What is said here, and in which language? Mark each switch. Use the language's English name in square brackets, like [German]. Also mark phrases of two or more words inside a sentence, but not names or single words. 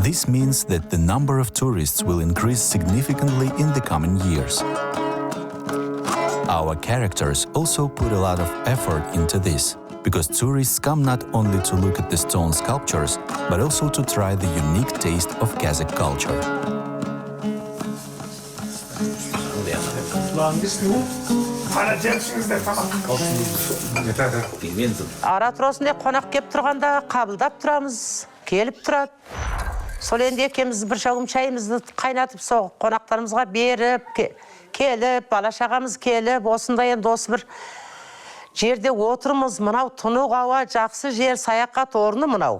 [English] This means that the number of tourists will increase significantly in the coming years. Our characters also put a lot of effort into this, because tourists come not only to look at the stone sculptures, but also to try the unique taste of Kazakh culture. [Kazakh] Ара тұрасында қонақ кеп тұрғанда қабылдап тұрамыз, келіп тұрады. Сол енді екеуміз бір шауым шайымызды қайнатып соғып, қонақтарымызға беріп, келіп, бала-шағамыз келіп, осындай енді осы бір жерде отырмыз, мынау тұнық ауа, жақсы жер, саяхат орны мынау.